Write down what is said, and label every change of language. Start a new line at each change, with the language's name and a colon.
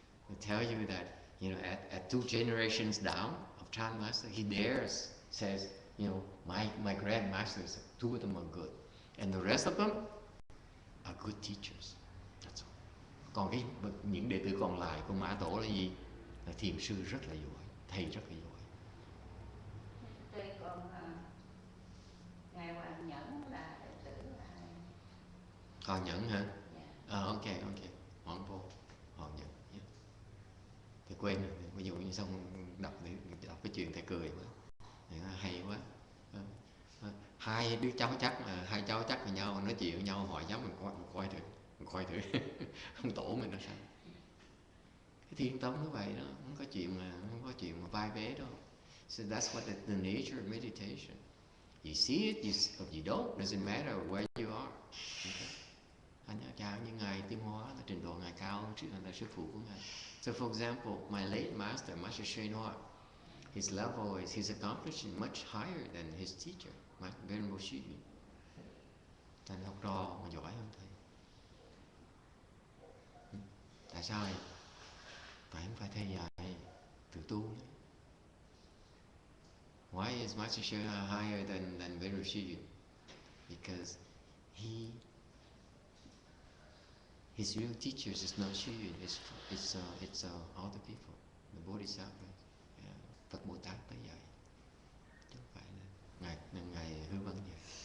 English: I tell you that, you know, at two generations down of Chan Master, he dares, says, you know, my grandmasters, two of them are good, and the rest of them are good teachers. That's all.
Vietnamese: Còn những đệ tử còn lại của Mã Tổ là gì? Là thiền sư rất là giỏi, thầy rất là giỏi. Tuy còn ngài Hoàng Nhẫn là đệ tử ai? Hoàng Nhẫn hả?
English: Yeah. Ok. Hoàng Po, Hoàng Nhẫn. Yeah.
Vietnamese: Thì quên rồi, ví dụ như xong đọc cái chuyện thầy cười quá, hay quá. Hai đứa cháu chắc là hai cháu chắc với nhau nói chuyện với nhau, hỏi giáo mình coi thử ông tổ mình nó sao. Cái thiên tông nó vậy đó, không có chuyện mà vai vế đâu.
English: So that's what the nature of meditation. You see it, or you don't, doesn't matter where you are. Okay.
Vietnamese: Anh chào như ngài Tiêu Hóa là trình độ ngài cao hơn là sư phụ của ngài.
English: So for example, my late master, Master YongHua, his level is, his accomplishment much higher than his teacher, Venerable Xu Yun.
Vietnamese: Thành học trò mà giỏi hơn thầy. Tại sao vậy? Phải không phải thầy dạy tự tu đấy.
English: Why is Master YongHua higher than Venerable Xu Yun? Because his real teachers is not Xu Yun, it's other people, the Bodhisattva,
Vietnamese: Phật Bồ Tát tới dạy, chứ không phải là ngài Hư Vân dạy.